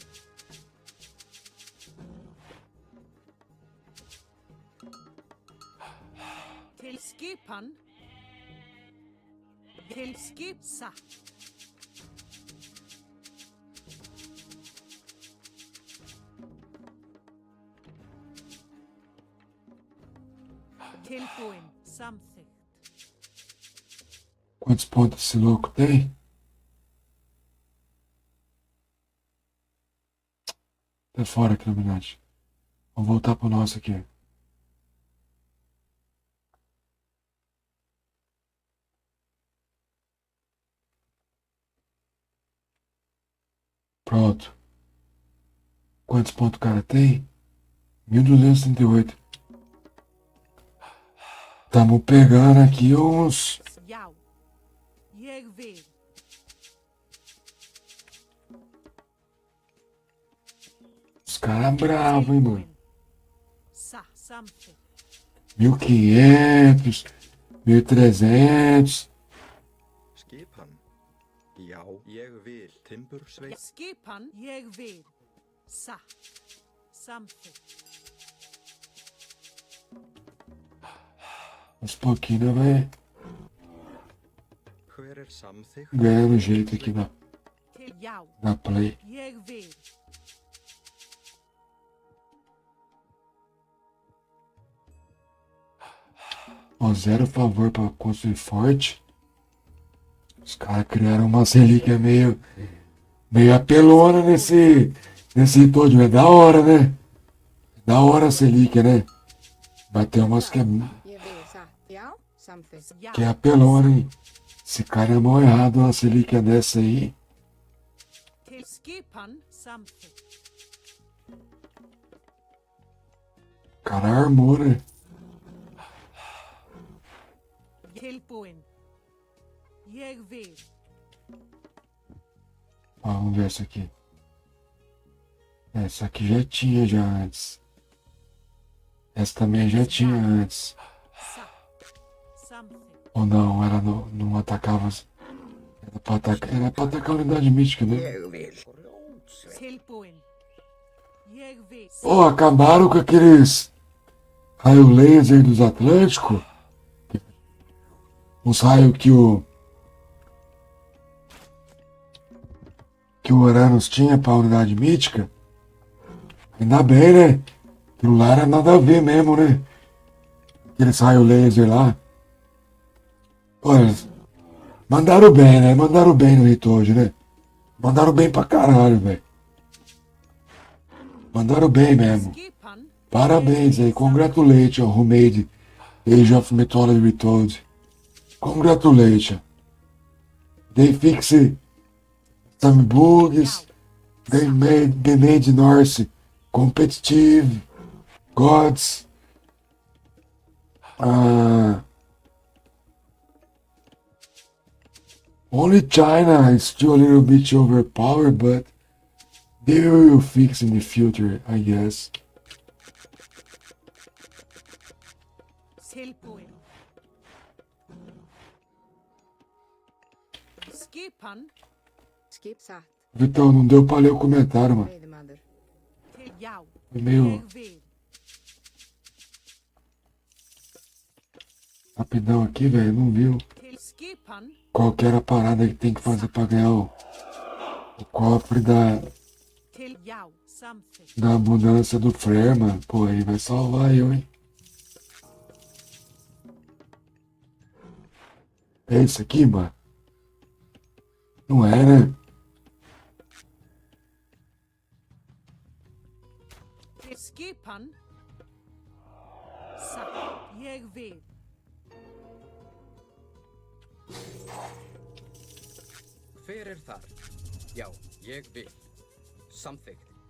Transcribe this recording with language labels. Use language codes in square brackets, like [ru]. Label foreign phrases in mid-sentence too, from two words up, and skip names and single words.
[is] Til skipan. Til skip satt. Tilbúin, samþykkt. [pt] Quantos pontos esse louco tem? Tá fora, Illuminati. Vamos voltar pro nosso aqui. Pronto. Quantos pontos o cara tem? 1238. Tamo pegando aqui uns... [is] Já. Ég vil. [pt] Os caras bravos, hein, mano? [is] Samþykkt. [pt] 1500, 1300. [is] Skipan. Já, ég vil. Timbursveit. Skipan. Ég vil. Satt. Samþykkt. [pt] Uns pouquinho, vai. [is] Hver er Samþykkt. [pt] ganhando jeito aqui na [is] Já. [pt] play. [is] Ég vil. [pt] Ó, zero favor pra construir forte. Os caras criaram uma relíquia meio apelona nesse todo. É da hora, né? Da hora a relíquia, né? Vai ter umas que [is] Ég vil satt. Já, samþykkt. [pt] é apelona, hein? Esse cara é mal errado, uma relíquia dessa aí. [is] Til skipan samþykkt. [pt] O cara armou, né? [is] Tilbúin. Ég vil. [pt] Ó, vamos ver essa aqui. Essa aqui já tinha já antes. Essa também já tinha antes. Samþykkt. Ou não, ela não atacava. Era pra atacar a unidade mística, né? [is] Ég vil. Tilbúin. Ég vil. [pt] Pô, acabaram com aqueles raio laser dos Atlânticos. Os raios que o Uranus tinha pra unidade mítica. Ainda bem, né? Aquilo lá era nada a ver mesmo, né? Aqueles raios laser lá. Olha, mandaram bem, né? Mandaram bem no Ritoji, né? Mandaram bem pra caralho, velho. Mandaram bem mesmo. [is] Skipan. [pt] Parabéns aí. [en] Congratulations, who made Age of Mythology Retold. Congratulations. They fixed some bugs. They made Norse competitive. Gods. Only China is still a little bit overpowered, but they will fix in the future, I guess. [is] Tilbúin. Skipan. Skip satt. [pt] Vitão, não deu pra ler o comentário, mano. [is] Veiðimaður. Til já. [pt] Foi meio [is] Ég vil. [pt] rapidão aqui, velho. Não viu [is] Til skipan. [pt] qual que era a parada que tem que fazer pra ganhar o cofre [is] Til já. Samþykkt. [pt] da abundância do Freyr, mano. Pô, aí vai salvar eu, hein? É isso aqui, mano? Não é, né? [is] Til skipan. Satt. Ég vil. Hver er þar? Já, ég vil. Samþykkt.